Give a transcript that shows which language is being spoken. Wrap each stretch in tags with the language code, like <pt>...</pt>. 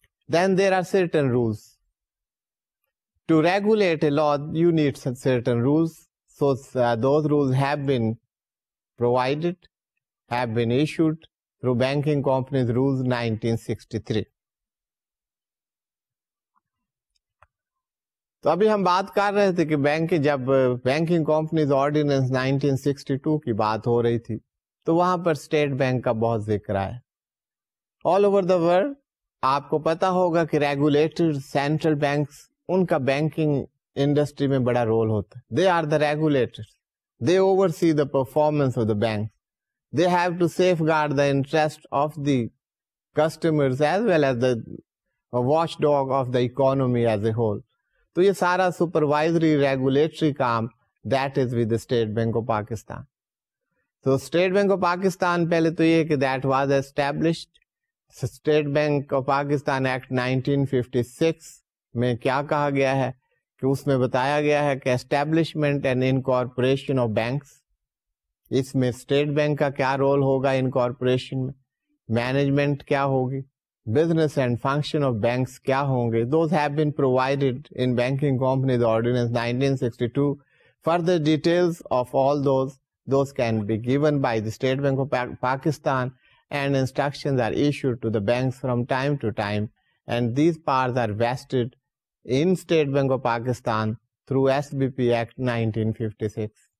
<en>Then there are certain rules. To regulate a law, you need certain rules. So those rules have been provided, have been issued through Banking Companies Rules 1963.</en> <ur>تو ابھی ہم بات کر رہے تھے کہ جب بینکنگ کمپنیز آرڈیننس 1962 کی بات ہو رہی تھی تو وہاں پر اسٹیٹ بینک کا بہت ذکر آیا.</ur> <en>all over the world</en> <ur>آپ کو پتا ہوگا کہ ریگولیٹر سینٹرل بینکس, ان کا بینکنگ انڈسٹری میں بڑا رول ہوتا ہے.</ur> <en>They are the regulators, they oversee the performance of the bank, they have to safeguard the interest of the customers as well as the watchdog of the economy as a whole.</en> <ur>تو یہ سارا supervisory regulatory com</ur> <en>that is with</en> <ur>state bank of Pakistan. تو state bank of Pakistan پہلے تو یہ کہ</ur> <en>That was established.</en> <ur>State bank of Pakistan act 1956 میں کیا کہا گیا ہے کہ اس میں بتایا گیا ہے کہ</ur> <en>Establishment and incorporation of banks.</en> <ur>اس میں اسٹیٹ بینک کا کیا رول ہوگا انکارپوریشن میں, مینجمنٹ کیا ہوگی,</ur> <en>business and function of banks</en> <ur>کیا ہوں گے.</ur> <en>Those have been provided in Banking Companies Ordinance 1962. Further details of all those can be given by the State Bank of Pakistan, and instructions are issued to the banks from time to time, and these powers are vested in State Bank of Pakistan through SBP Act 1956.</en>